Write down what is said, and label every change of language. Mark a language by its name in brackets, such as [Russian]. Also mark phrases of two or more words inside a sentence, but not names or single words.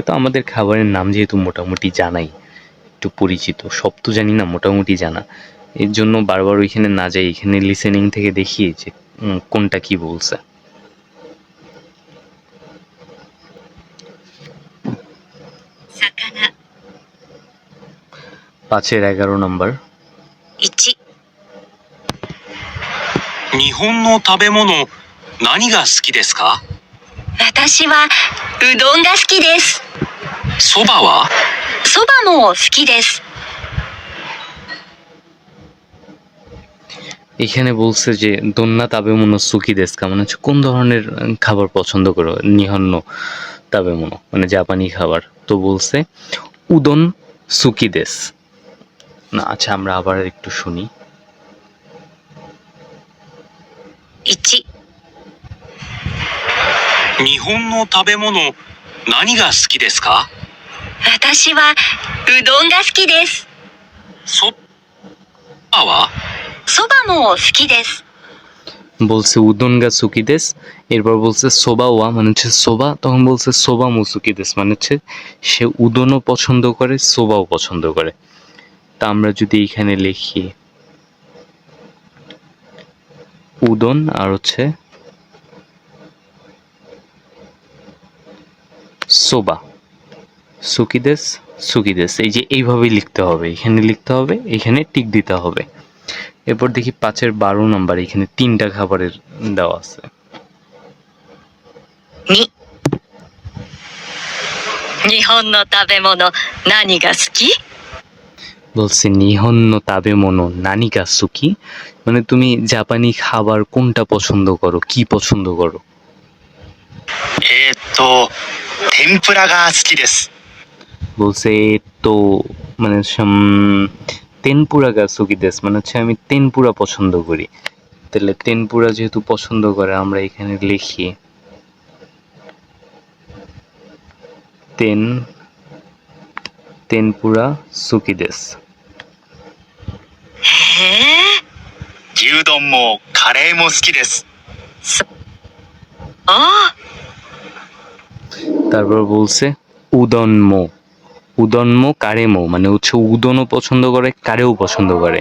[Bangla] তো আমাদের খাবারের নাম যেহেতু মোটামুটি জানাই, একটু পরিচিত, সব তো জানি না, মোটামুটি জানা, এর জন্য বারবার ওইখানে না যাই, এখানে লিসেনিং থেকে দেখিয়ে যে কোনটা কি বলছে। [Japanese] 魚 [Bangla] 5-এর 11 নম্বর। [Japanese] 1、日本の食べ物、何が好きですか？私はうどんが好きです。そばは？そばも好きです。 [Bangla] এখানে বলছে যে [Japanese] どんな食べ物好きですか, [Bangla] মানে হচ্ছে কোন ধরনের খাবার পছন্দ করো, [Japanese] 日本の食べ物 [Bangla] মানে জাপানি খাবার। তো বলছে [Japanese] うどん好きです [Bangla] না। আচ্ছা আমরা আবার একটু শুনি। [Japanese] 1、日本の食べ物、何が好きですか？私はうどんが好きです。そばは？そばも好きです。 [Bangla] বলছে [Japanese] うどんが好きです, [Bangla] এরপর বলছে [Japanese] そばは, [Bangla] মানে হচ্ছে সোবা, তখন বলছে [Japanese] そばも好きです, [Bangla] মানে হচ্ছে সে উদনও পছন্দ করে, সোবাও পছন্দ করে। তা আমরা যদি এখানে লিখি উদন আর হচ্ছে সোবা, [Japanese] 好きです好きです, [Bangla] এই যে এইভাবেই লিখতে হবে, এখানে লিখতে হবে, এখানে টিক দিতে হবে। এরপর দেখি 5-এর 12 নাম্বার, এখানে 3টা খাবারের দেওয়া আছে। [Japanese] 2、日本の食べ物何が好き？ [Bangla] বলছে [Japanese] 日本の食べ物何か好き, [Bangla] মানে তুমি জাপানি খাবার কোনটা পছন্দ করো, কি পছন্দ করো? [Japanese] 天ぷらが好きです。 [Bangla] বলছে তো মানে [Japanese] 天ぷらが好きです, [Bangla] মানে হচ্ছে আমি তেনপুরা পছন্দ করি। তাহলে তেনপুরা যেহেতু পছন্দ করে, আমরা এখানে লিখি [Japanese] 天ぷら好きです. へえ。牛丼もカレーも好きです。ああ。 [Bangla] তারপর বলছে [Japanese] うどんも、うどんもカレーも, [Bangla] মানে হচ্ছে উদনও পছন্দ করে, কারেও পছন্দ করে।